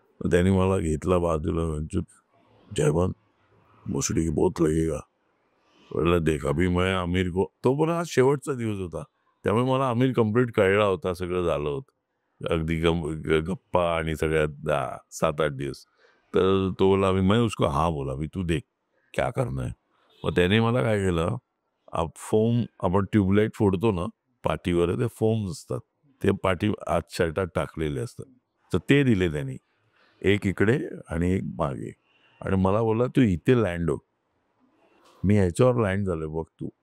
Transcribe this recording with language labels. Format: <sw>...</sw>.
<mr>तर त्याने मला घेतला बाजूला म्हणजे,</mr> <hi>"जयवंत, भोसडी की बहुत लगेगा."</hi> <mr>म्हटलं,</mr> <hi>"देख अभी मैं आमिर को."</hi> <mr>तो पण हा शेवटचा दिवस होता. त्यामुळे मला आमिर कंप्लीट कळला होता, सगळं झालं होतं. अगदी गप्पा आणि सगळ्यात 7-8 दिवस.</mr> <hi>तर तो बोला, मैं उसको हाँ बोला, "अभी तू देख, क्या करना है?"</hi> <mr>मग त्याने मला काय केलं, फोम आपण ट्यूबलाईट फोडतो ना, पाठीवर ते फोम्स असतात. ते पाठी आत शर्टात टाकलेले असतात. तर ते दिले त्यांनी. एक इकडे आणि एक मागे आणि मला बोलला, "तू इथे लँड हो." मी ह्याच्यावर लँड झालोय बघ तू.</mr>